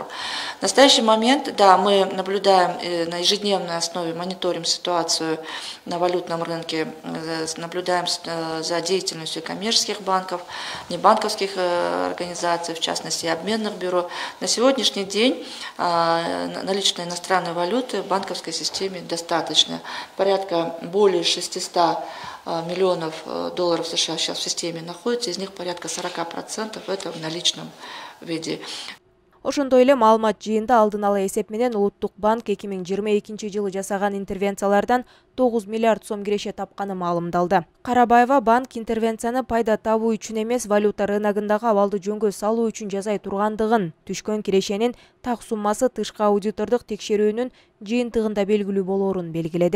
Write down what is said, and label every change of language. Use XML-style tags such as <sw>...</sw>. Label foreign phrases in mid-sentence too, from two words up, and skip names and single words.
<ru>В настоящий момент, да, мы наблюдаем на ежедневной основе, мониторим ситуацию на валютном рынке, наблюдаем за деятельностью коммерческих банков, небанковских организаций, в частности обменных бюро. На сегодняшний день наличной иностранной валюты в банковской системе достаточно. Порядка более 600 миллионов долларов США сейчас в системе находится, из них порядка 40% это в наличном виде.</ru> <ky>Ошондой эле маалымат жыйында алдын ала эсеп менен Улуттук банк 2022 жылы жасаган интервенциялардан 9 миллиард сом киреше тапканы маалымдалды. Карабаева банк интервенцияны пайда табуу үчүн эмес, валюта рыногундагы абалды жөнгө салуу үчүн жасай тургандыгын, түшкөн кирешенин так суммасы тышкы аудитордук текшерүүнүн жыйынтыгында белгилүү болоорун белгиледи.</ky>